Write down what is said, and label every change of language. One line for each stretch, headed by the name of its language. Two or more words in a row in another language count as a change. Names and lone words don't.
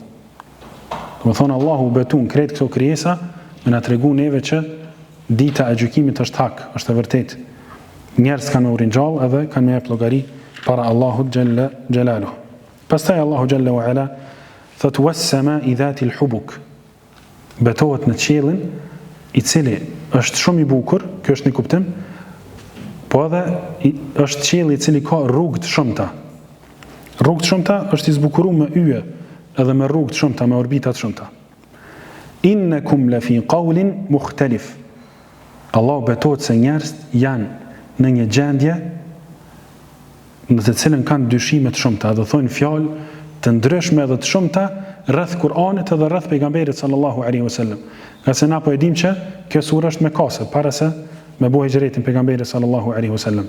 Albanian: Do të thonë Allahu betun krejt këto krijesa me na tregu neve që dita e gjykimit është hak, është e vërtetë. Njerëz kanë u ringjall edhe kanë me jep llogari para Allahut
Arabic: جل جلاله.
Albanian: Pastaj Allahu
Arabic: جل وعلا
Albanian: thot:
Arabic: "والسماء ذات الحبك",
Albanian: betohet në qiellin i cili është shumë i bukur, kjo është një kuptim, po edhe është qielli i cili ka rrugë të shumta. Rrugë të shumta është i zbukuruar me yje, edhe me rrugë të shumta, me orbita të shumta.
Arabic: إنكم لفي قول مختلف.
Albanian: Allahu betohet se njerëzit janë në një gjendje në të cilën kanë dyshime të shumta, do thonë fjalë të ndryshme edhe të shumta rreth Kur'anit edhe rreth pejgamberit
Arabic: صلى الله عليه وسلم.
Albanian: Qase na po e dim që kjo sura është Mekase, para se me bëu hijretin pejgamberit
Arabic: صلى الله عليه وسلم.